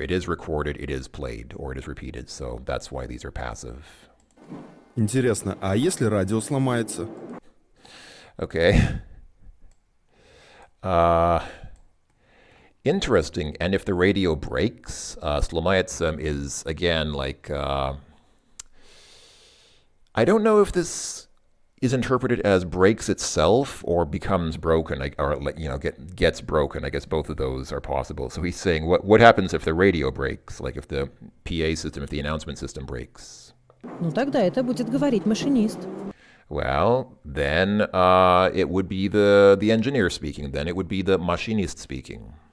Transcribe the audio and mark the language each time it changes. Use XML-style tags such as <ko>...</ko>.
<en>It is recorded, it is played, or it is repeated. So that's why these are passive.</en> <ru>Интересно, а если радио сломается?</ru> <en>Okay. Interesting. And if the radio breaks, slomается is, again, like, I don't know if this is interpreted as breaks itself or becomes broken, or, gets broken. I guess both of those are possible. So he's saying, what happens if the radio breaks? Like if the PA system, if the announcement system breaks?</en> <ru>Ну тогда это будет говорить машинист.</ru> <en>Well, then it would be the engineer speaking. Then it would be the machinist speaking.</en>